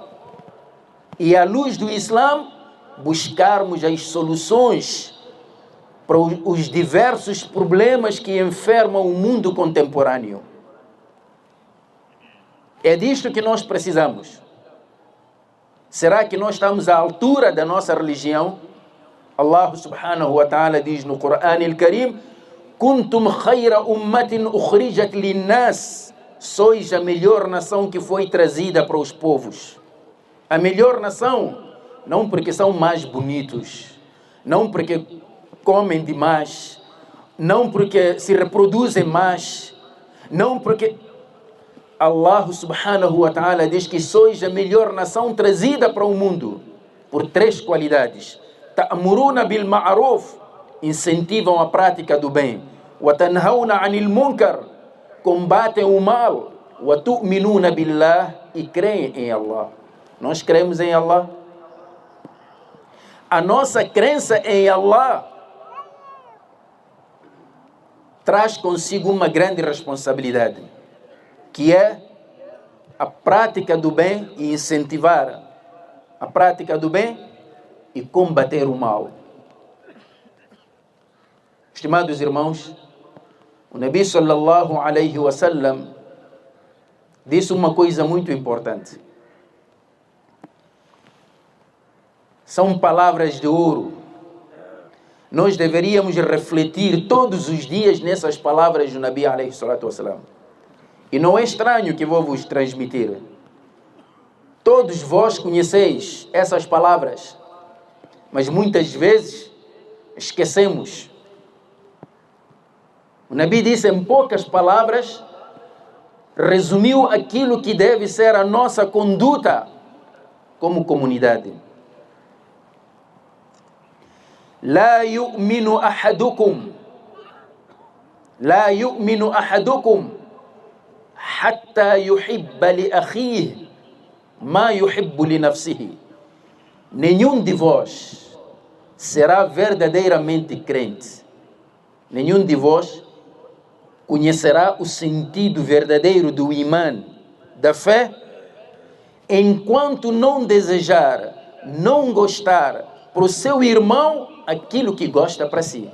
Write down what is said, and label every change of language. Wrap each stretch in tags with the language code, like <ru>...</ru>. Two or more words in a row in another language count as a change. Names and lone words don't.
<pt>E à luz do Islã, buscarmos as soluções para os diversos problemas que enfermam o mundo contemporâneo. É disto que nós precisamos. Será que nós estamos à altura da nossa religião?</pt> <ar>الله سبحانه وتعالى</ar> <pt>diz no Corão</pt> <ar>الكريم كنتم خير أمة أخرجت للناس.</ar> <pt>Sois a melhor nação que foi trazida para os povos. A melhor nação, não porque são mais bonitos, não porque comem demais, não porque se reproduzem mais, não porque...</pt> <ar>الله سبحانه وتعالى</ar> <pt>diz que sois a melhor nação trazida para o mundo por 3 qualidades.</pt> <ar>تأمرون بالمعروف,</ar> <pt>incentivam a prática do bem.</pt> <ar>وتنهون عن المنكر,</ar> <pt>combatem o mal.</pt> <ar>وتؤمنون بالله,</ar> <pt>e creem em Allah. Nós cremos em Allah. A nossa crença em Allah traz consigo uma grande responsabilidade, que é a prática do bem e incentivar a prática do bem e combater o mal. Estimados irmãos, o Nabi</pt> <ar>صلى الله عليه وسلم</ar> <pt>disse uma coisa muito importante. São palavras de ouro. Nós deveríamos refletir todos os dias nessas palavras do Nabi</pt> <ar>عليه الصلاة والسلام.</ar> <pt>E não é estranho que vou vos transmitir. Todos vós conheceis essas palavras, mas muitas vezes esquecemos. O Nabi disse em poucas palavras, resumiu aquilo que deve ser a nossa conduta como comunidade.</pt> <ar>لا يؤمن أحدكم حتى يحب لأخيه ما يحب لنفسه.</ar> <pt>Nenhum de vós será verdadeiramente crente. Nenhum de vós conhecerá o sentido verdadeiro do imã, da fé, enquanto não desejar, não gostar para o seu irmão aquilo que gosta para si.</pt>